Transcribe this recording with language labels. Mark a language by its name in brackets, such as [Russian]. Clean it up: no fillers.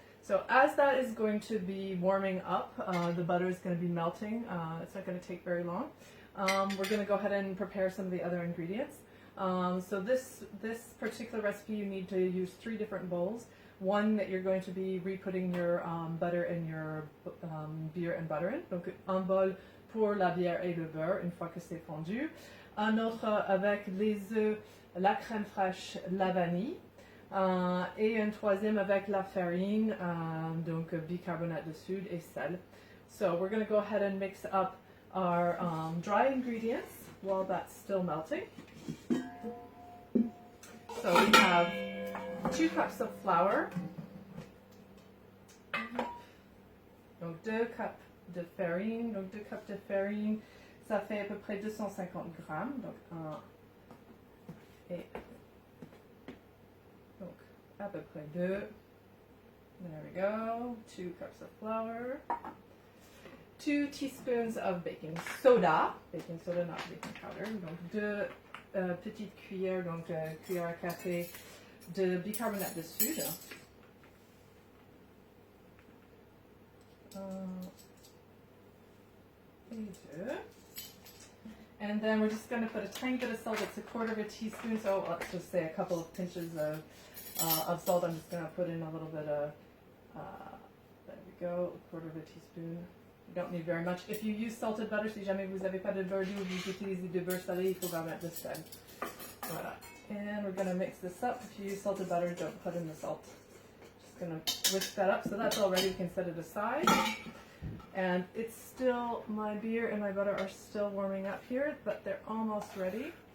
[English] So as that is going to be warming up, the butter is going to be melting. It's not going to take very long. We're going to go ahead and prepare some of the other ingredients. So this particular recipe, you need to use 3 different bowls. One that you're going to be re-putting your butter and your beer and butter in. [French] Donc un bol pour la bière et le beurre une fois que c'est fondu. Un autre avec les œufs, la crème fraîche, la vanille. Et un troisième avec la farine, donc bicarbonate de soude et sel. [English] So we're going to go ahead and mix up our dry ingredients while that's still melting. So we have 2 cups of flour, [French] donc 2 cups de farine, donc 2 cups de farine, ça fait à peu près 250 grammes, donc 1 et donc à peu près 2. [English] There we go, 2 cups of flour. 2 teaspoons of baking soda, not baking powder, [French] donc 2 petites cuillères, donc cuillère à café de bicarbonate de soude. Et 2. [English] And then we're just going to put a tiny bit of salt. It's a 1/4 teaspoon, so let's just say a couple of pinches of salt. I'm just going to put in a little bit of, there we go, 1/4 teaspoon. You don't need very much. If you use salted butter, [French] si jamais vous n'avez pas de beurre doux, vous utilisez du beurre salé, il faut pas mettre de sel. Voilà. [English] And we're going to mix this up. If you use salted butter, don't put in the salt. Just going to whisk that up. So that's all ready. We can set it aside. And it's still, my beer and my butter are still warming up here, but they're almost ready.